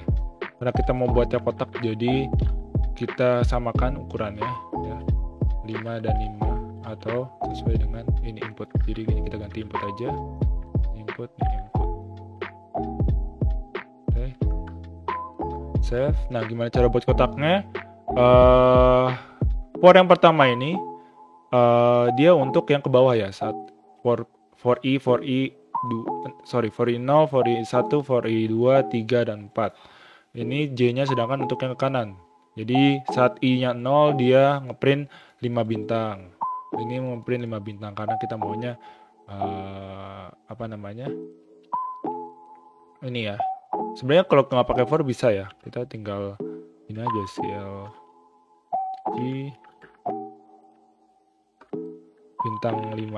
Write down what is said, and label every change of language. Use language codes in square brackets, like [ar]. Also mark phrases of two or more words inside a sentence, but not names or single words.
[id] Karena kita mau buatnya kotak, jadi kita samakan ukurannya ya, 5 dan 5 atau sesuai dengan ini input. Jadi ini kita ganti input aja, input. Oke, save. Nah, gimana cara buat kotaknya? For yang pertama ini dia untuk yang ke bawah ya, saat for i 0, for i 1, for i 2, 3, dan 4. Ini J-nya sedangkan untuk yang ke kanan. Jadi saat i-nya 0 dia ngeprint 5 bintang. Ini ngeprint 5 bintang karena kita maunya ini ya. Sebenarnya kalau nggak pakai for bisa ya. Kita tinggal ini aja CLG bintang 5.